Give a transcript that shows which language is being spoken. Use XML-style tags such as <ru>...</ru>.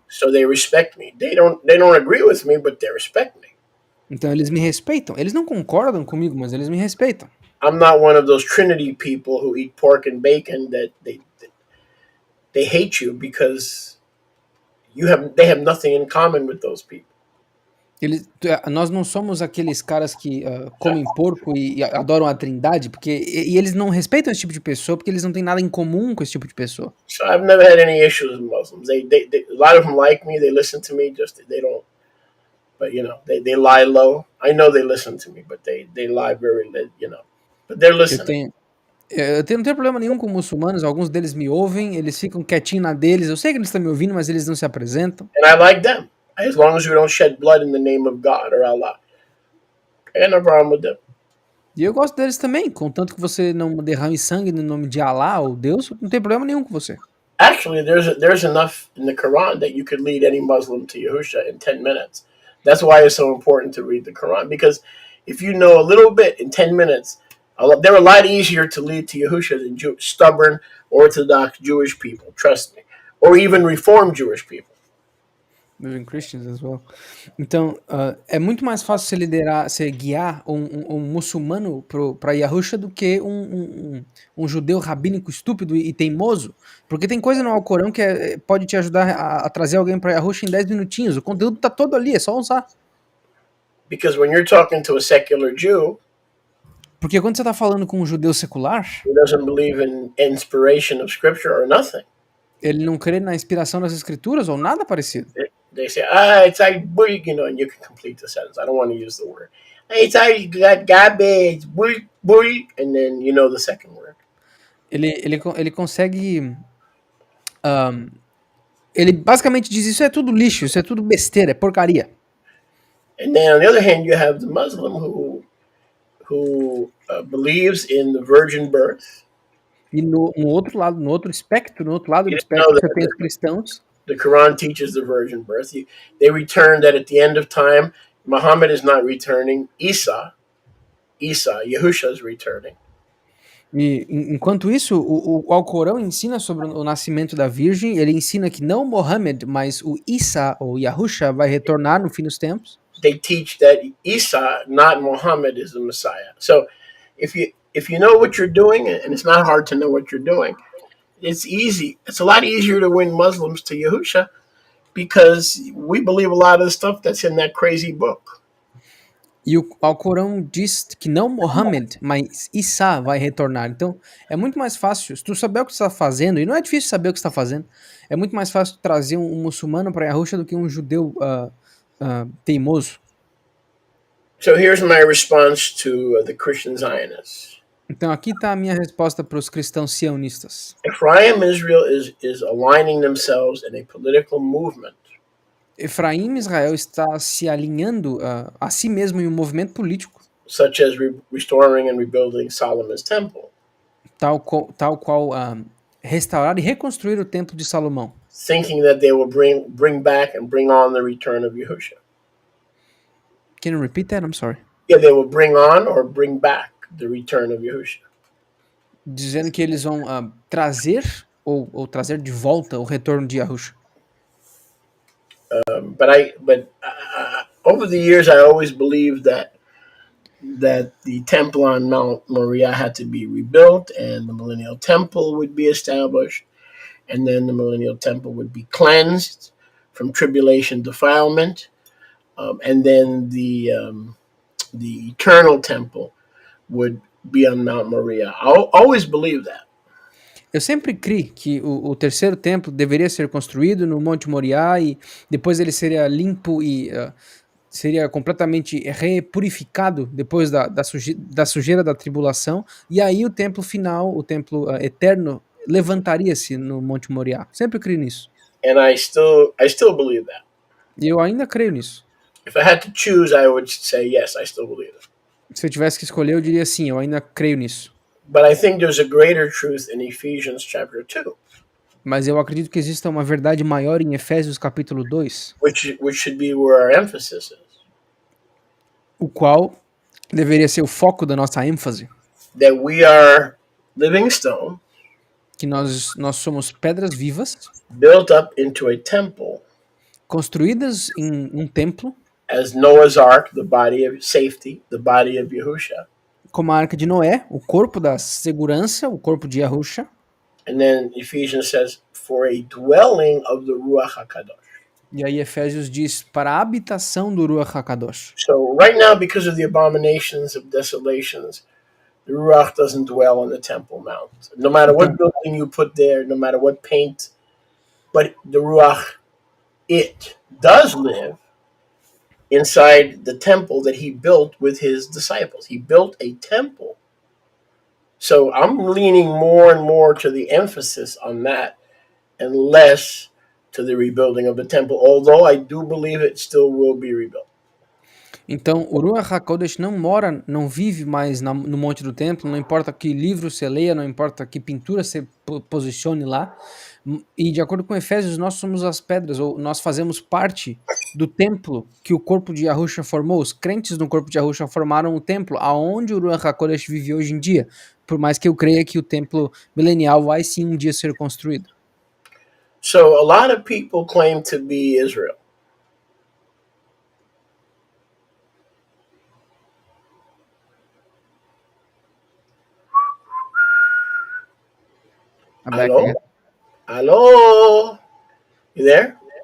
<en>So they respect me. They don't agree with me, but they respect me.</en> <pt>Então eles me respeitam. Eles não concordam comigo, mas eles me respeitam.</pt> <en>I'm not one of those Trinity people who eat pork and bacon that they hate you because they have nothing in common with those people.</en> <pt>Nós não somos aqueles caras que comem porco e adoram a trindade, porque e eles não respeitam esse tipo de pessoa porque eles não têm nada em comum com esse tipo de pessoa.</pt> <en>So I've never had any issues with Muslims. They a lot of them like me. They listen to me. Just they don't. But you know, they lie low. I know they listen to me, but they lie very, you know. But they're listening.</en> <pt>Não tenho problema nenhum com muçulmanos. Alguns deles me ouvem, eles ficam quietinhos na deles. Eu sei que eles estão me ouvindo, mas eles não se apresentam.</pt> <en>And I like them. As long as you don't shed blood in the name of God or Allah. I got no problem with them.</en> <pt>E eu gosto deles também, contanto que você não derrame sangue no nome de Allah ou Deus, não tem problema nenhum com você.</pt> <en>Actually, there's enough in the Quran that you could lead any Muslim to Yahusha in 10 minutes. That's why it's so important to read the Quran. Because if you know a little bit in 10 minutes, they're a lot easier to lead to Yahusha than stubborn, Orthodox Jewish people, trust me. Or even Reformed Jewish people. Even Christians as well.</en> <pt>Então, é muito mais fácil você guiar um muçulmano para Yahusha do que um judeu rabínico estúpido e teimoso. Porque tem coisa no Alcorão que pode te ajudar a trazer alguém para Yahusha em 10 minutinhos. O conteúdo tá todo ali, é só usar.</pt> <en>Because when you're talking to a secular Jew,</en> <pt>porque quando você tá falando com um judeu secular,</pt> <en>who doesn't believe in inspiration of scripture or nothing,</en> <pt>ele não crê na inspiração das escrituras ou nada parecido.</pt> <en>They say, it's like, you know, and you can complete the sentence. I don't want to use the word. It's like garbage, and then you know the second word.</en> <pt>Ele consegue... ele basicamente diz, isso é tudo lixo, isso é tudo besteira, é porcaria.</pt> <en>And then on the other hand, you have the Muslim who believes in the virgin birth.</en> <pt>E no outro lado, no outro espectro do espectro, você tem os cristãos.</pt> <en>The Quran teaches the virgin birth. They return that at the end of time, Muhammad is not returning. Yahusha is returning.</en> <pt>E enquanto isso, o Alcorão ensina sobre o nascimento da Virgem. Ele ensina que não Muhammad, mas o Isa ou Yahusha vai retornar no fim dos tempos.</pt> <en>They teach that Isa, not Muhammad, is the Messiah. So if you know what you're doing, and it's not hard to know what you're doing, it's easy. It's a lot easier to win Muslims to Yahusha because we believe a lot of the stuff that's in that crazy book.</en> <pt>E o Alcorão diz que não Mohammed, mas Isa vai retornar. Então, é muito mais fácil, se tu saber o que tu está fazendo, e não é difícil saber o que tu está fazendo, é muito mais fácil trazer um muçulmano para Yahusha do que um judeu teimoso.</pt> <en>So here's my response to the Christian Zionists.</en> <pt>Então, aqui está a minha resposta para os cristãos sionistas.</pt> <en>Ephraim Israel is aligning themselves in a political movement.</en> <pt>Efraim Israel está se alinhando a si mesmo em um movimento político,</pt> <en>such as restoring and rebuilding Solomon's temple,</en> <pt>tal qual restaurar e reconstruir o templo de Salomão,</pt> <en>thinking that they will bring back and bring on the return of Yahushua. Can you repeat that? I'm sorry. Yeah, they will bring on or bring back the return of Yahushua.</en> <pt>Dizendo que eles vão trazer ou trazer de volta o retorno de Yahusha.</pt> <en>But over the years, I always believed that the temple on Mount Moriah had to be rebuilt, and the millennial temple would be established, and then the millennial temple would be cleansed from tribulation defilement, and then the eternal temple would be on Mount Moriah. I always believed that.</en> <pt>Eu sempre criei que o terceiro templo deveria ser construído no Monte Moriá e depois ele seria limpo e seria completamente repurificado depois da sujeira da tribulação, e aí o templo final, o templo eterno, levantaria-se no Monte Moriá. Sempre criei nisso.</pt> <en>And I still believe that.</en> <pt>E eu ainda creio nisso.</pt> <en>If I had to choose, I would say yes, I still believe it.</en> <pt>Se eu tivesse que escolher, eu diria sim, eu ainda creio nisso.</pt> <en>But I think there's a greater truth in Ephesians chapter 2.</en> <pt>Mas eu acredito que exista uma verdade maior em Efésios capítulo 2,</pt> <en>which should be where our emphasis is.</en> <pt>o qual deveria ser o foco da nossa ênfase.</pt> <en>That we are living stone,</en> <pt>Que nós somos pedras vivas,</pt> <en>built up into a temple,</en> <pt>construídas em um templo,</pt> <en>as Noah's Ark, the body of safety, the body of Yahusha.</en> <pt>como a arca de Noé, o corpo da segurança, o corpo de Yahusha.</pt> <en>And then Ephesians says, for a dwelling of the Ruach HaKadosh.</en> <pt>E aí Efésios diz, para a habitação do Ruach HaKadosh.</pt> <en>So right now, because of the abominations of desolations, the Ruach doesn't dwell on the Temple Mount. No matter what building you put there, no matter what paint, but the Ruach, it does live inside the temple that he built with his disciples. He built a temple. So I'm leaning more and more to the emphasis on that and less to the rebuilding of the temple, although I do believe it still will be rebuilt.</en> <pt>Então, o Ruach HaKodesh não vive mais no monte do templo, não importa que livro você leia, não importa que pintura você posicione lá. E de acordo com Efésios, nós somos as pedras, ou nós fazemos parte do templo que o corpo de Yahusha formou. Os crentes no corpo de Yahusha formaram o templo aonde o Ruach HaKodesh vive hoje em dia. Por mais que eu creia que o templo milenial vai sim um dia ser construído.</pt> <en>So a lot of people claim to be Israel. I'm back Hello? again. Hello? You there?</en>